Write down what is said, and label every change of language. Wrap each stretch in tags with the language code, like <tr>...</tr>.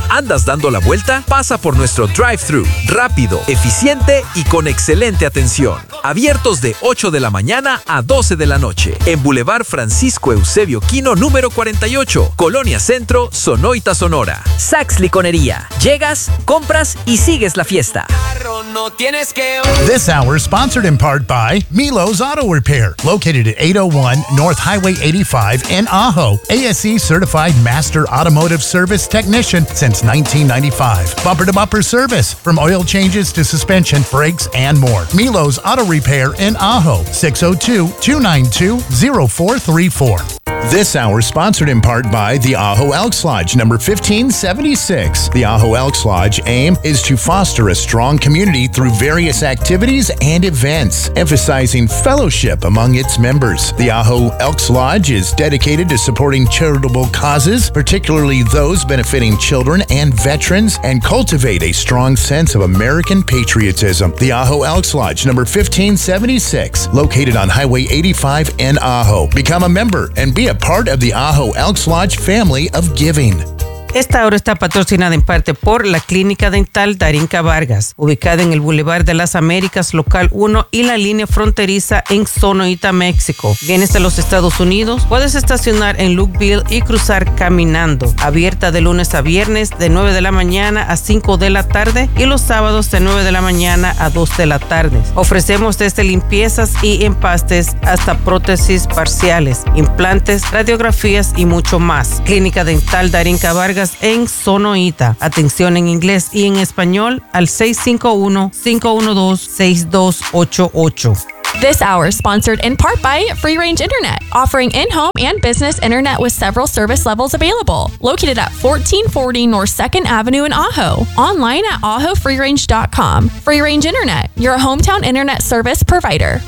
<es>¿Andas dando la vuelta? Pasa por nuestro drive-thru. Rápido, eficiente y con excelente atención. Abiertos de 8 de la mañana a 12 de la noche. En Boulevard Francisco Eusebio Quino, número 48, Colonia Centro, Sonoita, Sonora. Saks Licorería. Llegas, compras y sigues la fiesta.</es> <en>This hour is sponsored in part by Milo's Auto Repair, located at 801 North Highway 85 in Ajo. ASC certified master automotive service technician since 1995. Bumper to bumper service from oil changes to suspension, brakes, and more. Milo's Auto Repair in Ajo, 602-292-0434. This hour sponsored in part by the Ajo Elks Lodge, number 1576. The Ajo Elks Lodge aim is to foster a strong community through various activities and events, emphasizing fellowship among its members. The Ajo Elks Lodge is dedicated to supporting charitable causes, particularly those benefiting children and veterans, and cultivate a strong sense of American patriotism. The Ajo Elks Lodge, number 1576, located on Highway 85 in Ajo. Become a member and be a part of the Ajo Elks Lodge family of giving.</en> <es>Esta hora está patrocinada en parte por la Clínica Dental Darinka Vargas, ubicada en el Boulevard de las Américas, Local 1 y la línea fronteriza en Sonoita, México. Vienes a los Estados Unidos, puedes estacionar en Lukeville y cruzar caminando. Abierta de lunes a viernes de 9 de la mañana a 5 de la tarde y los sábados de 9 de la mañana a 2 de la tarde. Ofrecemos desde limpiezas y empastes hasta prótesis parciales, implantes, radiografías y mucho más. Clínica Dental Darinka Vargas en Sonoita. Atención en inglés y en español al 651-512-6288.</es> <en>This hour sponsored in part by Free Range Internet, offering in-home and business internet with several service levels available. Located at 1440 North 2nd Avenue in Ajo. Online at ajofreerange.com. Free Range Internet, your hometown internet service provider.</en>